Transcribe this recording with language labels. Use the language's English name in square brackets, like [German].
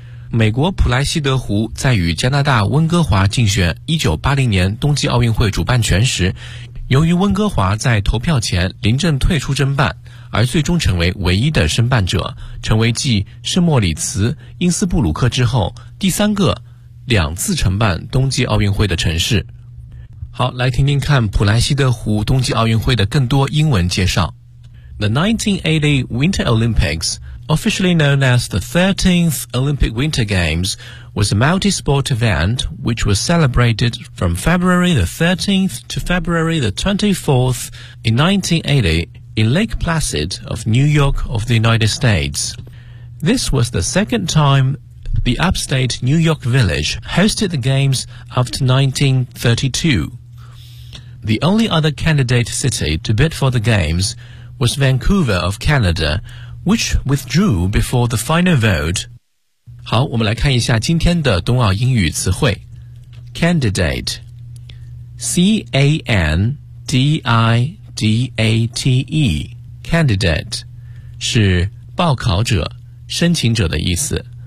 [Chinese] 美国普莱西德湖在与加拿大温哥华竞选1980年冬季奥运会主办权时，由于温哥华在投票前临阵退出争办，而最终成为唯一的申办者，成为继圣莫里茨、因斯布鲁克之后第三个两次承办冬季奥运会的城市。好，来听听看普莱西德湖冬季奥运会的更多英文介绍。 [English] The 1980 Winter Olympics, officially known as the 13th Olympic Winter Games, was a multi-sport event which was celebrated from February the 13th to February the 24th in 1980 in Lake Placid of New York of the United States. This was the second time the upstate New York Village hosted the Games after 1932. The only other candidate city to bid for the Games was Vancouver of Canada, which withdrew before the final vote. [Chinese] 好，我们来看一下今天的冬奥英语词汇。 Candidate, C-A-N-D-I-D-A-T-E, candidate, 是报考者、申请者的意思。